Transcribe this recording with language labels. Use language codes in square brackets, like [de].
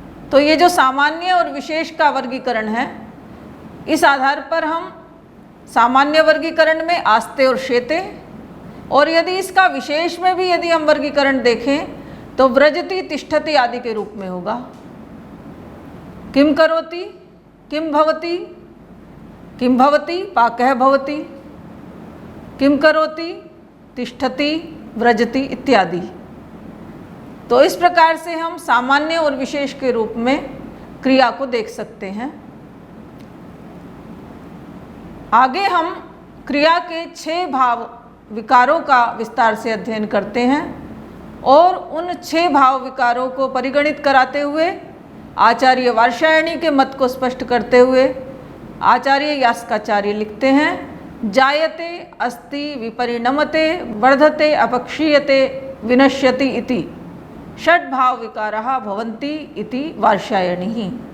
[hi] तो ये जो सामान्य और विशेष का वर्गीकरण है, इस आधार पर हम सामान्य वर्गीकरण में आस्ते और शेते, और यदि इसका विशेष में भी यदि हम वर्गीकरण देखें तो व्रजति, तिष्ठति आदि के रूप में होगा। [sa] किम करोति, किम भवति, किम भवति, पाकः भवति, किम करोति, तिष्ठति, व्रजति इत्यादि। [hi] तो इस प्रकार से हम सामान्य और विशेष के रूप में क्रिया को देख सकते हैं। आगे हम क्रिया के 6 भाव विकारों का विस्तार से अध्ययन करते हैं, और उन 6 भाव विकारों को परिगणित कराते हुए आचार्य वार्ष्यायणी के मत को स्पष्ट करते हुए आचार्य यास्काचार्य लिखते हैं [sa] जायते, अस्ति, विपरिणमते, वर्धते, अपक्षीयते, विनश्यति इति षड्भाव विकाराः भवन्ति इति वार्ष्यायणी।